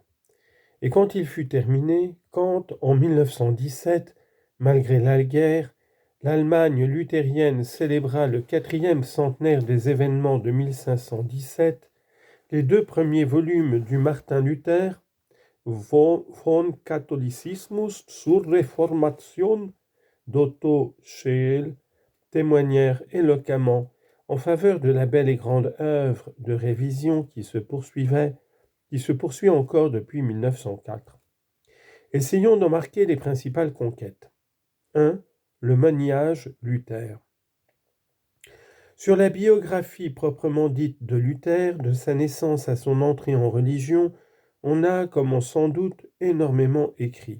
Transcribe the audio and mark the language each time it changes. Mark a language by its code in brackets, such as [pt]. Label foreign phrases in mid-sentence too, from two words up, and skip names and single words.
[fr] Et quand il fut terminé, quand, en 1917, malgré la guerre, l'Allemagne luthérienne célébra le 4e centenaire des événements de 1517, les 2 premiers volumes du Martin Luther, Von Catholicismus zur Reformation, d'Otto Scheel, témoignèrent éloquemment en faveur de la belle et grande œuvre de révision qui se poursuit encore depuis 1904. Essayons d'en marquer les principales conquêtes. 1. Le maniage Luther. Sur la biographie proprement dite de Luther, de sa naissance à son entrée en religion, on a, comme on s'en doute, énormément écrit.